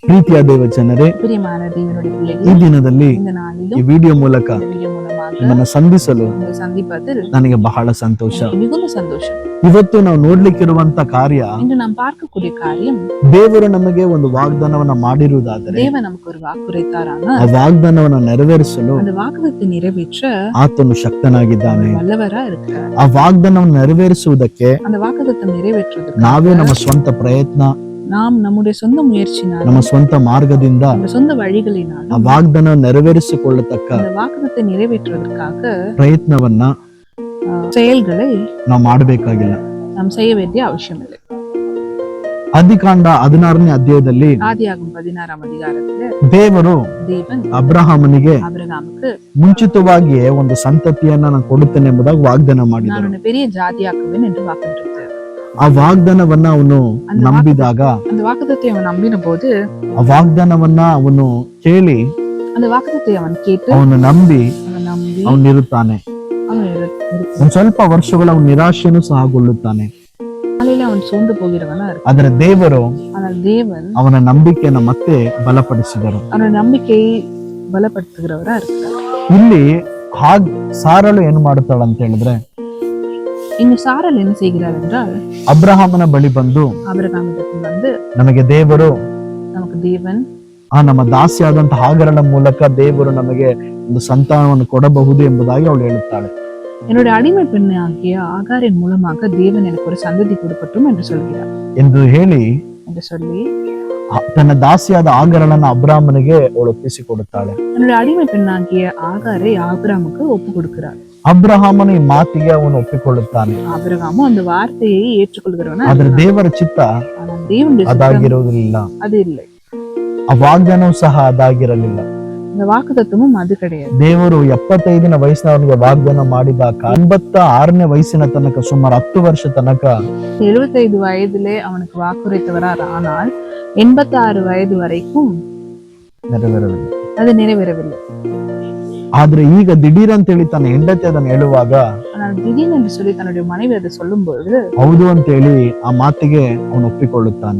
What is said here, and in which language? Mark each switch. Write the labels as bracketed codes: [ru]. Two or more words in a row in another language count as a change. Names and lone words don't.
[kn] ಪ್ರೀತಿಯ ದೇವ ಜನರೇ, [ta] பிரியமான தேவனுடைய [kn] ಈ [ta] பிள்ளைகள் [kn] ದಿನದಲ್ಲಿ [ta] இந்த [kn] ಈ [ta] நாளிலும் [kn] ವಿಡಿಯೋ ಮೂಲಕ [ta] இந்த வீடியோ மூலமாக [kn] ನಿಮ್ಮನ್ನ ಸಂಧಿಸಲು [ta] உங்களை சந்திப்பதில் [kn] ನನಗೆ ಬಹಳ ಸಂತೋಷ. [ta] எனக்கு மிகுந்த சந்தோஷம். [kn] ಇವತ್ತು ನಾವು ನೋಡ್ಲಿಕ್ಕಿರುವಂತ ಕಾರ್ಯ, [ta] இன்று நாம் பார்க்கக்கூடிய காரியம், [kn] ದೇವರು ನಮಗೆ ಒಂದು ವಾಗ್ದಾನವನ್ನ ಮಾಡಿರುವುದಾದರೆ [ta] தேவன் நமக்கு ஒரு வாக்குரைத்தாரான [kn] ಆ ವಾಗ್ದಾನವನ್ನ ನೆರವೇರಿಸಲು [ta] அந்த வாக்குத்தத்தை நிறைவேற்ற [kn] ಆತನು ಶಕ್ತನಾಗಿದ್ದಾನೆ. [ta] வல்லவரா இருக்கிறார். [kn] ಆ ವಾಗ್ದಾನವನ್ನು ನೆರವೇರಿಸುವುದಕ್ಕೆ [ta] அந்த வாக்குத்தத்தம் நிறைவேற்றுவதற்கு [kn] ನಾವೇ ನಮ್ಮ ಸ್ವಂತ ಪ್ರಯತ್ನ, [ta] நாம் நம்முடைய சொந்த முயற்சினால், [kn] ನಮ್ಮ ಸ್ವಂತ ಮಾರ್ಗದಿಂದ [ta] நம்ம சொந்த வழிகளினால் [kn] ಆ ವಾಗ್ದಾನ ನೆರವೇರಿಸಿಕೊಳ್ಳತಕ್ಕ [ta] அந்த வாக்குத்தத்தை நிறைவேற்றுவதற்காக [kn] ಪ್ರಯತ್ನವನ್ನ [ta] செயல்களை [kn] ನಾವು ಮಾಡಬೇಕಾಗಿಲ್ಲ. [ta] நாம் செய்ய வேண்டிய அவசியமில்லை. [kn] ಆದಿಕಾಂಡ 16ನೇ ಅಧ್ಯಾಯದಲ್ಲಿ [ta] ஆதியாகமம் 16ஆம் அதிகாரத்துல [kn] ದೇವರು [ta] தேவன் [kn] ಅಬ್ರಹಾಮನಿಗೆ [ta] ஆபிரகாமுக்கு [kn] ಮುಂಚಿತವಾಗಿಯೇ ಒಂದು ಸಂತತಿಯನ್ನ ನಾನು ಕೊಡುತ್ತೇನೆ ಎಂಬುದಾಗಿ ವಾಗ್ದಾನ [ta] நான் [kn] ಮಾಡಿದನು. [ta] உன்னை பெரிய ஜாதியாக்குவேன் என்று வாக்குறுத்தார். [kn] ಆ ವಾಗ್ದಾನವನ್ನ ಅವನು ನಂಬಿದಾಗ, [ta] அந்த வாக்குத்தத்தை அவன் நம்பின போது, [kn] ಆ ವಾಗ್ದಾನವನ್ನ ಅವನು ಕೇಳಿ [ta] அந்த வாக்குத்தத்தை அவன் கேட்டு [kn] ಅವನು ನಂಬಿ [ta] அவன் நம்பி [kn] ಅವನಿರುತ್ತಾನೆ. [ta] அவன் [kn] ಒಂದ್ ಸ್ವಲ್ಪ ವರ್ಷಗಳ ಅವನ ನಿರಾಶೆಯನ್ನು ಸಹಗೊಳ್ಳುತ್ತಾನೆ. [ta] காலையில அவன் சோர்ந்து போகிறவனா இருக்கு. [kn] ಆದರೆ ದೇವರು [ta] ஆனால் தேவன் [kn] ಅವನ ನಂಬಿಕೆಯನ್ನು ಮತ್ತೆ ಬಲಪಡಿಸಿದರು. [ta] அவனோட நம்பிக்கையை பலப்படுத்துகிறவரா இருக்கிறார். [kn] ಇಲ್ಲಿ ಸಾರಳು ಏನು ಮಾಡುತ್ತಾಳ ಅಂತ ಹೇಳಿದ್ರೆ, [ta] இங்கு சாரல் என்ன செய்கிறார் என்றால், [kn] ಅಬ್ರಹಾಮನ ಬಳಿ ಬಂದು [ta] ஆபிரகாமிடத்தில் வந்து, [kn] ನಮಗೆ ದೇವರು [ta] நமக்கு தேவன் [kn] ನಮ್ಮ ದಾಸಿಯಾದಂತ ಹಾಗರಳ ಮೂಲಕ ದೇವರು ನಮಗೆ ಒಂದು ಸಂತಾನವನ್ನು ಕೊಡಬಹುದು ಎಂಬುದಾಗಿ ಅವಳು ಹೇಳುತ್ತಾಳೆ. [ta] என்னுடைய அடிமை பெண் ஆகிய ஆகாரின் மூலமாக தேவன் எனக்கு ஒரு சந்ததி கொடுக்கட்டும் என்று சொல்கிறார் [kn] ಎಂದು ಹೇಳಿ [ta] என்று சொல்லி [kn] ತನ್ನ ದಾಸಿಯಾದ ಹಾಗರಳನ್ನ ಅಬ್ರಾಹ್ಮನಿಗೆ ಅವಳು ಒಪ್ಪಿಸಿಕೊಡುತ್ತಾಳೆ. [ta] என்னுடைய அடிமை பெண் ஆகிய ஆகாரை ஆபிரகாமுக்கு ஒப்பு கொடுக்கிறார். [kn] ಅಬ್ರಹಾಮನ ಈ ಮಾತಿಗೆ ಅವನು ಒಪ್ಪಿಕೊಳ್ಳುತ್ತಾನೆ. [ta] ஆபிரகாமும் அந்த வார்த்தையை ஏற்றுக்கொள்கிறவனா. [kn] ಆದ್ರೆ ದೇವರ ಚಿತ್ತ [ta] ஆனால் தேவனுடைய சித்தம் [kn] ಅದಾಗಿರುವುದಿಲ್ಲ. [ta] அது இல்லை. [kn] ಆ ವಾಗ್ದಾನವೂ ಸಹ ಅದಾಗಿರಲಿಲ್ಲ. [ta] இந்த வாக்குத்தத்தமும் ಅದು கிடையாது. [kn] ದೇವರು 75ನ ವಯಸ್ಸಿನವನಿಗೆ ವಾಗ್ದಾನ ಮಾಡಿದಾಗ 86ನೇ ವಯಸ್ಸಿನ ತನಕ ಸುಮಾರು 10 ವರ್ಷ ತನಕ [ta] 75 வயதிலே அவனுக்கு வாக்குரைத்தவரார். ஆனால் 86 வயது வரைக்கும் [kn] ನೆರವೇರಲಿಲ್ಲ. [ta] அது நிறைவேறவில்லை. [kn] ಆದ್ರೆ ಈಗ ದಿಢೀರ್ ಅಂತ ಹೇಳಿ ತನ್ನ ಹೆಂಡತಿ ಅದನ್ನು ಹೇಳುವಾಗ, [ta] ஆனால் திடீர்னு என்று சொல்லி தன்னுடைய மனைவி அதை சொல்லும் பொழுது, [kn] ಹೌದು ಅಂತ ಹೇಳಿ ಆ ಮಾತಿಗೆ ಅವನು ಒಪ್ಪಿಕೊಳ್ಳುತ್ತಾನೆ.